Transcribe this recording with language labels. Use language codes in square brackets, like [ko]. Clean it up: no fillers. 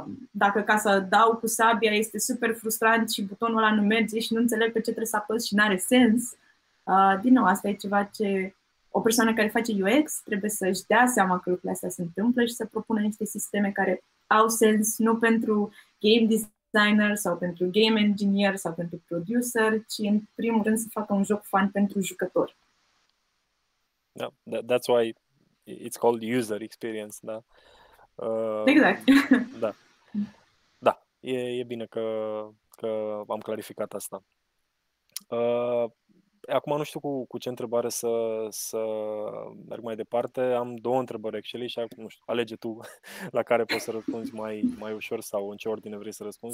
[ro] Dacă ca să dau cu sabia este super frustrant și butonul ăla nu merge și nu înțeleg pe ce trebuie să apăs și n-are sens, din nou, asta e ceva ce o persoană care face UX trebuie să-și dea seama că lucrurile astea se întâmplă și să propună niște sisteme care au sens nu pentru game designer sau pentru game engineer sau pentru producer, ci în primul rând să facă un joc fun pentru jucători. [en] Yeah, that's why it's called user experience, da? [ro] Exact. Da, e bine că am clarificat asta. Acum nu știu cu ce întrebare să merg mai departe. Am două întrebări actually și nu știu, alege tu la care poți să răspunzi mai ușor sau în ce ordine vrei să răspunzi.